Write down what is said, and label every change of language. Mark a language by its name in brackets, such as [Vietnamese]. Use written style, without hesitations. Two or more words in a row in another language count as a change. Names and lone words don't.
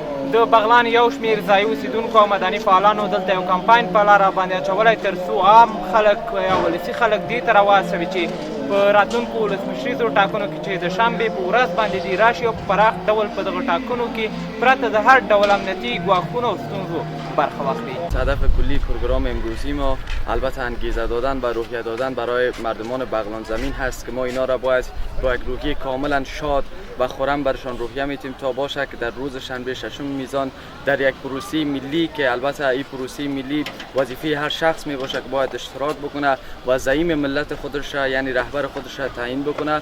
[Pashto] د بغلان یو شمېر ځایي اوسېدونکو او مدني فعالانو دلته یو کمپاین په لاره باندې اچولی تر څو عام خلک یا ولسي خلک دې ته راوهڅوي چې په راتلونکو ولسمشریزو ټاکنو کې چې د شنبې په ورځ باندې دې راشي او په پراخ ډول په دغه ټاکنو کې پرته د هر ډول امنیتي ګواښونو او ستونزو برخه واخلي. [Persian] هدف کلی پروگرام امروزی ما البته انگیزه دادن و روحیه دادن برای مردمان بغلان زمین هست که ما اینا را باید با یک روحیه کاملا شاد و خرم برشان روحیه میتیم تا باشه که در روز شنبه ششم میزان در یک پروسه ملی که البته این پروسه ملی وظیفه هر شخص می باشه که باید اشتراک بکنه و زعیم ملت خودش یعنی رهبر خودش تعیین بکنه.